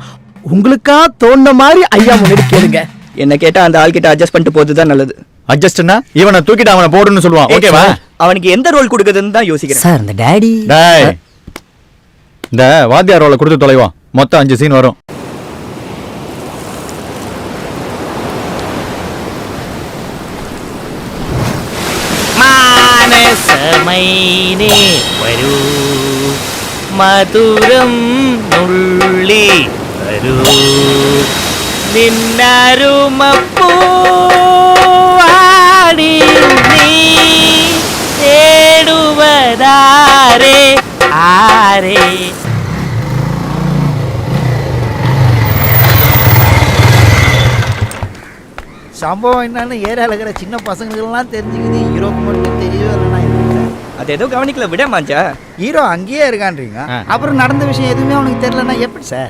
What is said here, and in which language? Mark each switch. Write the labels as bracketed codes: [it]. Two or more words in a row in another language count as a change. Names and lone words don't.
[ta] உங்களுக்கா தோணுன மாதிரி ஐயா முன்னாடி கேளுங்க. என்ன கேட்டா அந்த ஆள் கிட்ட அட்ஜஸ்ட் பண்ணிட்டு போறதுதான் நல்லது. அட்ஜஸ்ட்னா இவனை தூக்கிட்டு அவனை போடுன்னு சொல்லுவான். ஓகேவா? அவனுக்கு எந்த ரோல் கொடுக்குதுன்னு தான் யோசிக்கிறேன். சார் இந்த டேடி டேய், இந்த வாத்தியார் ரோலை கொடுத்து தொலைவோம். மொத்தம் 5 சீன் வரும். [ml] മാനസമൈനേ വരൂ മധുരം നുള്ളി വരൂ നിന്നരുമപ്പൂവാടി നീ തേടുവതാരേ ആരേ. [ta] சம்பவம் என்னன்னு ஏரியாவில் இருக்கிற சின்ன பசங்களுக்கெல்லாம் தெரிஞ்சுக்குது, ஹீரோக்கு மட்டும் தெரியவே இல்லைண்ணா. அது ஏதோ கவனிக்கல விட மாஞ்சா. ஹீரோ அங்கேயே இருக்கான்றீங்க அப்புறம் நடந்த விஷயம் எதுவுமே அவனுக்கு தெரியலன்னா எப்படி சார்?